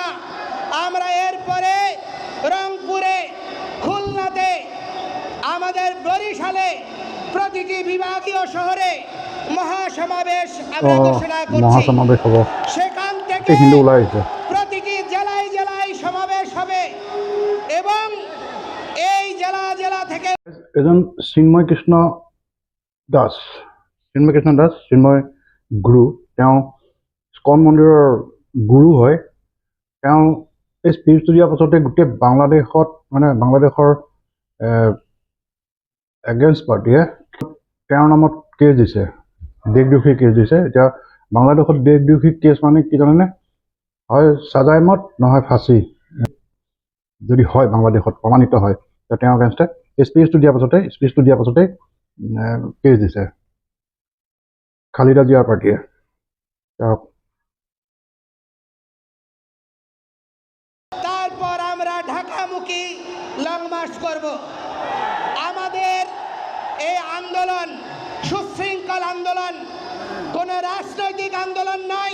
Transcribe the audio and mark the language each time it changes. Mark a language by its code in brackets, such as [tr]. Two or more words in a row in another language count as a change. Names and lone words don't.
[bn] আমরা এরপরে রংপুরে, খুলনাতে, আমাদের বরিশালে প্রতিটি বিভাগীয় শহরে মহাসমাবেশ আমরা ঘোষণা করছি। সেখান থেকে প্রতিটি জেলায় জেলায় সমাবেশ হবে এবং এই জেলা থেকে [as] এজন চিন্ময় কৃষ্ণ দাস, চিন্ময় গুৰু, তেওঁ স্কন মন্দিৰৰ গুৰু হয়। তেওঁ এই স্পীচটো দিয়াৰ পাছতে গোটেই বাংলাদেশত মানে বাংলাদেশৰ এগেইনষ্ট পাৰ্টিয়ে তেওঁৰ নামত কেছ দিছে, দেশদ্ৰোহী কেছ দিছে। এতিয়া বাংলাদেশত দেশদ্ৰোহী কেছ মানে কি জানেনে? হয় চাজাই মত, নহয় ফাঁচি। যদি হয় বাংলাদেশত প্ৰমাণিত হয়, তেওঁ এগেইনষ্টে স্পীচটো দিয়াৰ পাছতে কেছ দিছে খালিদা জিয়াৰ পাৰ্টিয়ে। [bn] তারপর আমরা ঢাকামুখী লং মার্চ করব। আমাদের এই আন্দোলন সুশৃঙ্খল আন্দোলন, কোন রাজনৈতিক আন্দোলন নয়।